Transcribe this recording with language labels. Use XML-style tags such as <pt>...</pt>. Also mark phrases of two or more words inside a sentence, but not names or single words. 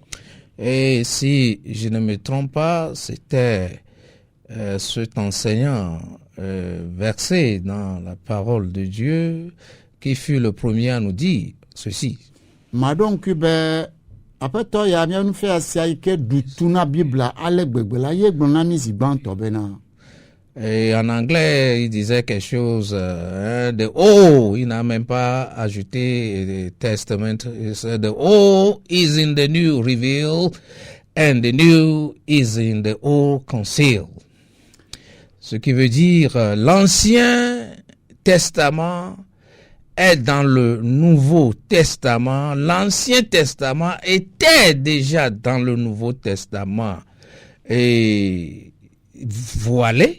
<fr>Et si je ne me trompe pas, c'était cet enseignant versé dans la parole de Dieu qui fut le premier à nous dire ceci.</fr> <ee>Maɖo ŋkui be aƒetɔ ya mía nufia sia yi ke ɖu tu na Biblia ale gbegbe la ye gblɔ na mí zi gbãtɔ bena.</ee> <fr>Et en anglais, il disait quelque chose de oh, il n'a même pas ajouté Testament.</fr> <en>Il said the old is in the new reveal and the new is in the old conceal.</en> <fr>Ce qui veut dire l'Ancien Testament est dans le Nouveau Testament. L'Ancien Testament était déjà dans le Nouveau Testament et voilé.</fr>